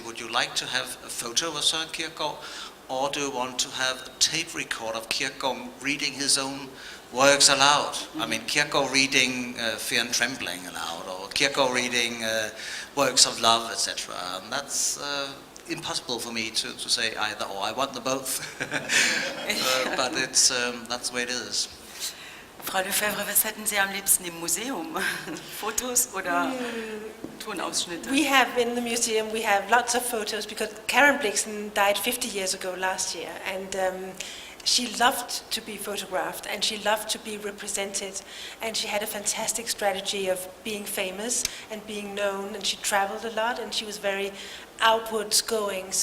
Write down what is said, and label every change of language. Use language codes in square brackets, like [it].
[en] Would you like to have a photo of Soren Kierkegaard, or do you want to have a tape record of Kierkegaard reading his own works aloud? I mean, Kierkegaard reading Fear and Trembling aloud, or Kierkegaard reading works of love, etc. And that's impossible for me to say either or. I want them both. But it's that's the way it is. [de] Frau Lefebvre, was hätten Sie am liebsten im Museum? Fotos oder Tonausschnitte? [en] We have in the museum, we have lots of photos because Karen Blixen died 50 years ago last year, and she loved to be photographed and she loved to be represented, and she had a fantastic strategy of being famous and being known, and she traveled a lot and she was very outwards going.